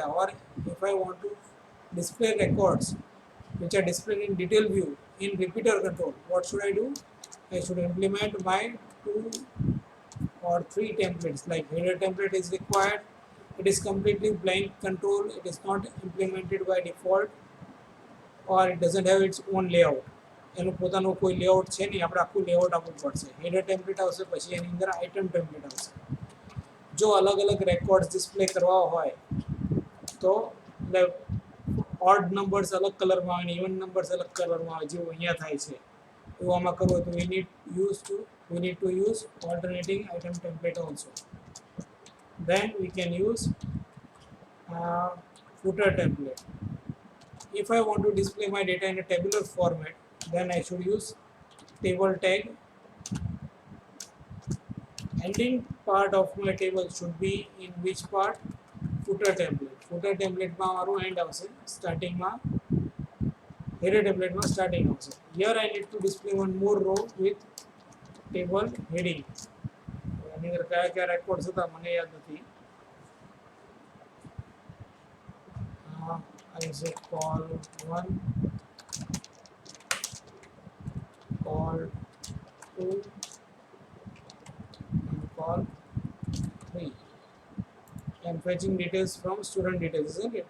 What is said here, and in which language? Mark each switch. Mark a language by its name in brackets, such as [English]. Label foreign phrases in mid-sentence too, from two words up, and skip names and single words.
[English] Or if I want to display records which are displayed in detail view in repeater control, what should I do? I should implement my 2 or 3 templates. Like header template is required. It is completely blank control. It is not implemented by default, or it doesn't have its own layout. [Gujarati] એનું પોતાનું કોઈ લેઆઉટ છે નહીં, આપણે આખું લેઆઉટ આપવું પડશે. [English] header template [Gujarati] આવશે, પછી એની અંદર [English] item template [Gujarati] આવશે. જો અલગ અલગ [English] records display [Gujarati] કરવા હોય તો [English] odd numbers [Gujarati] અલગ કલરમાં આવે ને [English] even numbers [Gujarati] અલગ કલરમાં આવે, જેવું અહીંયા થાય છે. એવું આમાં કરવું હોય તો [English] we need to use alternating item template also. Then we can use footer template. If I want to display my data in a tabular format, then I should use table tag. Ending part of my table should be in which part? Footer template. Footer template [Gujarati] માં મારું [English] end આવશે, starting માં header template માં starting આવશે. Here I need to display one more row with table heading. [Gujarati] એની અંદર કયા રેકોર્ડ્સ હતા મને યાદ નથી. [English] I will say call 1, call 2 and call 3. I am fetching details from student details, isn't it?